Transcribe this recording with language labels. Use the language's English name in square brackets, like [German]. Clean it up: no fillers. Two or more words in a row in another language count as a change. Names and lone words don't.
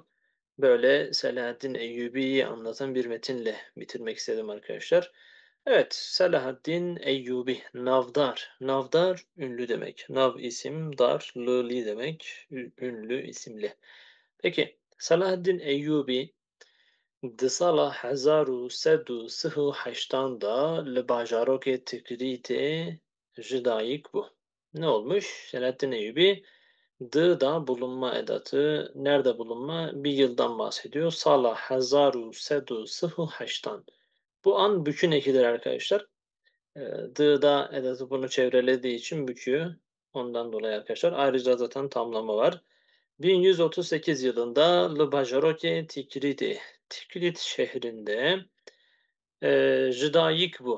[Turkish] Böyle Selahaddin Eyyubi'yi anlatan bir metinle bitirmek istedim arkadaşlar. Evet, Selahaddin Eyyubi, Navdar. Navdar ünlü demek. Nav isim, dar, lıli demek. Ünlü, isimli. [Kurdish] Peki, Selahaddin Eyyubi Di sala hezar û sed û sih û heştan da li bajarokê Tikritê ji dayîk bû. [Turkish] Ne olmuş? Selahattin Eyyubi D'da bulunma edatı. Nerede bulunma? Bir yıldan bahsediyor. [Kurdish] Sala hezar û sed û sih û heştan. [Turkish] Bu an bükün ekidir arkadaşlar. D'da edatı bunu çevrelediği için büküyor. Ondan dolayı arkadaşlar. Ayrıca zaten tamlama var. 1138 yılında Lübajoroke Tikrit, Tikrit şehrinde [Kurdish] Jıdayık bu.